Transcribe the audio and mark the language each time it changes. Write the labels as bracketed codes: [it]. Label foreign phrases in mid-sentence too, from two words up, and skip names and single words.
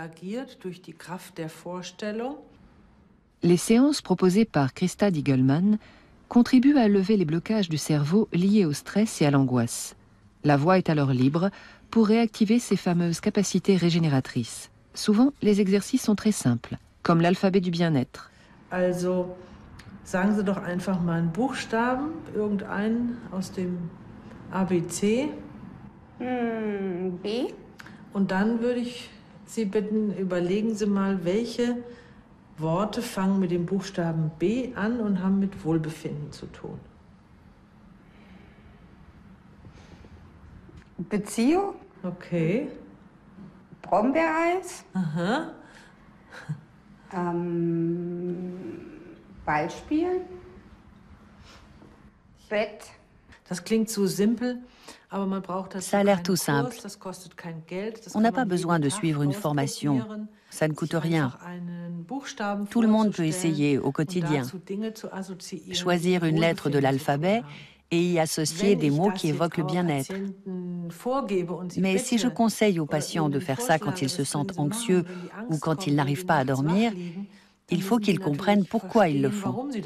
[fr] Les séances proposées par Christa Diegelmann contribuent à lever les blocages du cerveau liés au stress et à l'angoisse. La voix est alors libre pour réactiver ces fameuses capacités régénératrices. Souvent, les exercices sont très simples, comme l'alphabet du bien-être. [de] Also, sagen Sie doch einfach mal einen Buchstaben, irgendeinen aus dem ABC. B. Und dann würde ich Sie bitten, überlegen Sie mal, welche Worte fangen mit dem Buchstaben B an und haben mit Wohlbefinden zu tun. Beziehung. Okay. Brombeereis. Aha. Ball spielen. Bett. Das klingt so simpel, aber man braucht [fr] Ça a l'air tout simple. [de] Das kostet kein Geld. [fr] On n'a pas besoin de suivre une formation. Ça ne coûte rien. Tout le monde peut essayer au quotidien. Choisir une lettre de l'alphabet et y associer des mots qui évoquent le bien-être. Mais si je conseille aux patients de faire ça quand ils se sentent anxieux ou quand ils n'arrivent pas à dormir, il faut qu'ils comprennent pourquoi ils le font.